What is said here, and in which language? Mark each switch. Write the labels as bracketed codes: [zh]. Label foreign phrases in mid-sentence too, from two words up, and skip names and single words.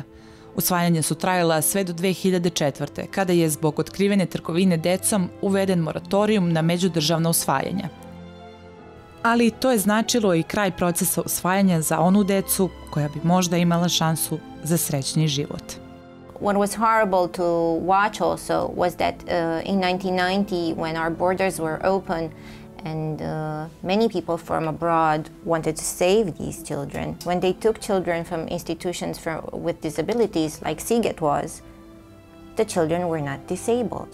[sr] Usvajanja su trajala sve do 2004. kada je zbog otkrivene trgovine decom uveden moratorijum na međudržavna usvajanja. Ali to je značilo i kraj procesa usvajanja za onu decu koja bi možda imala šansu za srećniji život. [en] What was horrible to watch also was that in 1990, when our borders were open and many people from abroad wanted to save these children, when they took children from institutions with disabilities, like Siget was, the children were not disabled.